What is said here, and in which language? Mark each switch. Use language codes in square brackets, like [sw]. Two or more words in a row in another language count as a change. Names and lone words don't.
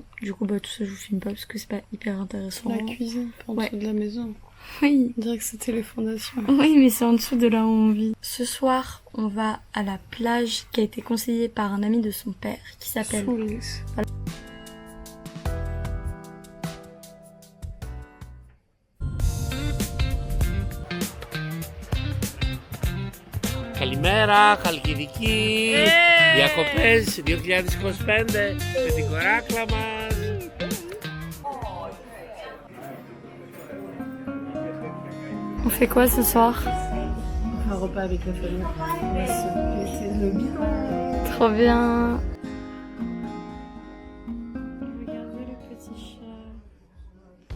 [fr] Du coup, bah tout ça je vous filme pas parce que c'est pas hyper intéressant. La cuisine, en dessous de la maison. Oui. On dirait que c'était les fondations. Oui, mais c'est en dessous de là où on vit. Ce soir, on va à la plage qui a été conseillée par un ami de son père qui s'appelle... Soulis. Voilà. [el] Καλημέρα, Χαλκιδική, διακοπές 2025 με την κοράκλα μας. [fr] On fait quoi ce soir? Un repas avec la famille. On va se péter le bilan. Trop bien. Regardez le petit chat.